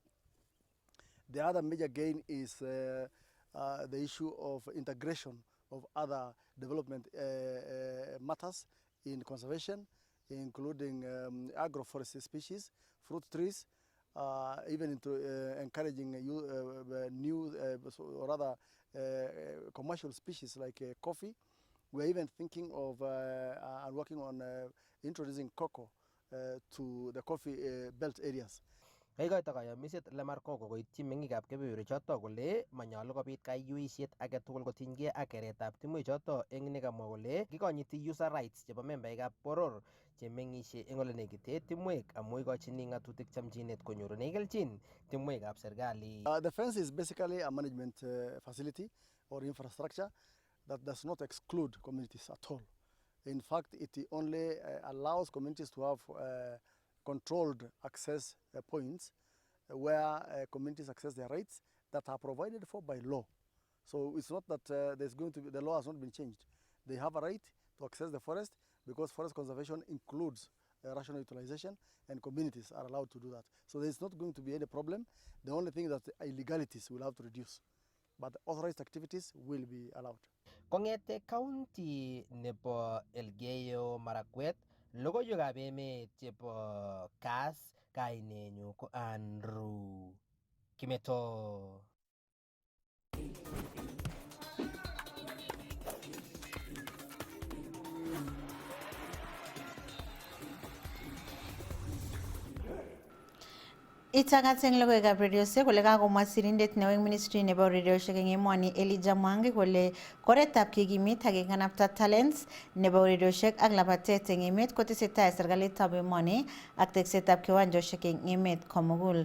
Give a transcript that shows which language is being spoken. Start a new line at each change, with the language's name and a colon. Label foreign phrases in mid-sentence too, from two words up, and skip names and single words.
English: The other major gain is the issue of integration of other development matters in conservation, including agroforestry species, fruit trees, even into encouraging new or rather commercial species like coffee. We're even thinking of and working on introducing cocoa to the coffee belt areas.
Kalenjin: Kaikoito kayamiset Lemarkoko koityi meng'ikab kebeberwechoto kole manyolu kobit kayuisiet age tugul kotinygei ak keretab timwechoto eng nekamwa kole kikonyiti
English: user rights
Kalenjin: chebo membaekab boror chemeng'isie eng ole nekite timwek amu ikochini ng'atutik chamchinet konyorune kelchin timwekab serikali.
English: The fence is basically a management facility or infrastructure that does not exclude communities at all. In fact, it only allows communities to have controlled access points where communities access their rights that are provided for by law. So it's not that there's going to be, the law has not been changed. They have a right to access the forest because forest conservation includes rational utilization, and communities are allowed to do that. So there's not going to be any problem. The only thing that illegalities will have to reduce, but authorized activities will be allowed.
Kalenjin: Kongete county nebo Elgeyo Marakwet, logoiwekab emet chebo Kass, kainenyu ko Andrew Kimeto. Itagat eng logoiwekab redioshek kole kakomwa sirindet neo eng ministry nebo redioshek eng emoni Elijah Mwangi kole koretab kekimit ak kekanapta talents nebo redioshek ak labatet eng emet kotesetai serikalitab emoni ak teksetab kiwanjoshek eng emet komugul.